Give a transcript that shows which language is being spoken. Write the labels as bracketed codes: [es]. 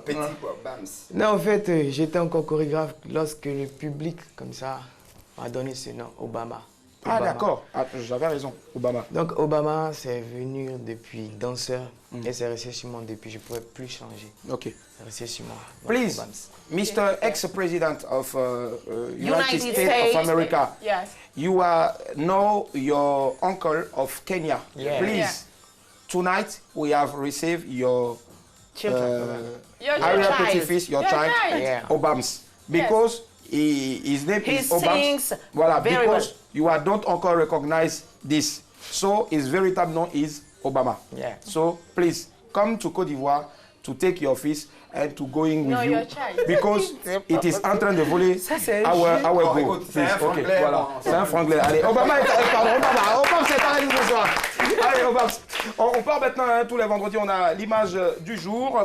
[fr] Petit quoi, Bams. Non, en fait, j'étais encore chorégraphe lorsque le public, comme ça, m'a donné ce nom, Obama. Ah d'accord, j'avais raison, Obama. Donc Obama, c'est venu depuis danseur et c'est resté sur moi depuis, je ne pouvais plus changer. [en] Ok. [fr] C'est resté sur moi. [en] Please, Mr. Ex-President of United States of America, yes. You know your uncle of Kenya. Yeah. Please, tonight we have received your Your [fr] petit-fils, [en] your child, Yeah. Obams, because his name He is Obams. sings [fr] Voilà, [en] very because well. you don't [fr] encore [en] recognize this. So his veritable name is Obama. Yeah. So please come to Côte d'Ivoire to take your office and to going with you your child. because it is [fr] en train de voler [en] our go. [fr] C'est un franglais. Okay, voilà, c'est un franglais. Allez, Obama, Obama, c'est pareil ce soir. Allez, Obama. On part maintenant, hein, tous les vendredis, on a l'image du jour.